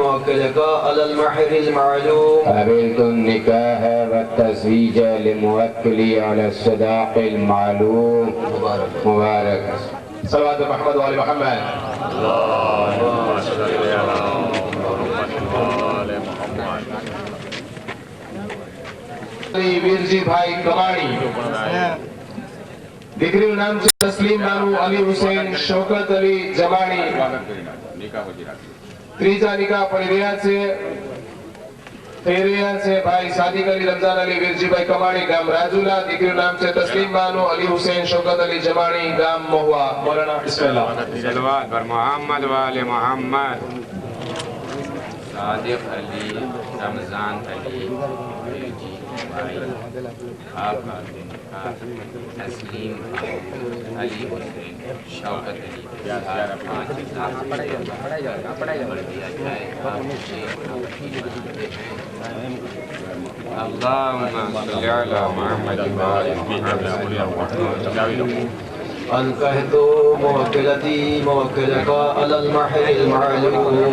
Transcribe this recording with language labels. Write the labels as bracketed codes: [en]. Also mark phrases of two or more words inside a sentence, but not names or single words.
[ar] موكلك على المحر المعلوم. قبلت النكاح والتزويج لموكلي على الصداق المعلوم. مبارك. صلوات محمد وآل محمد. اللهم صل على محمد وآل محمد. [gu] વીરજી ભાઈ કમાણી દીકરીનું નામ છે તસ્લીમ બાનુ અલી હુસૈન શૌકત અલી જમાણી. ત્રીજા નિકાહ પડી રહ્યા છે થઈ રહ્યા છે ભાઈ સાદિક અલી રમઝાન અલી વીરજીભાઈ કમાણી ગામ રાજુલા. દીકરીનું નામ છે તસ્લીમ બાનુ અલી હુસૈન શૌકત અલી જમાણી ગામ મહુવા. [ar] مولانا بسم الله. [hi] सलवात पर मोहम्मद वाले मोहम्मद. सादिक अली रमजान अली वीरजी भाई आपका तस्लीम अली हुसैन शौकत अली [ar] اللهم صل على محمد وآل محمد. أنكحت موكلتي موكلك على المحر المعلوم.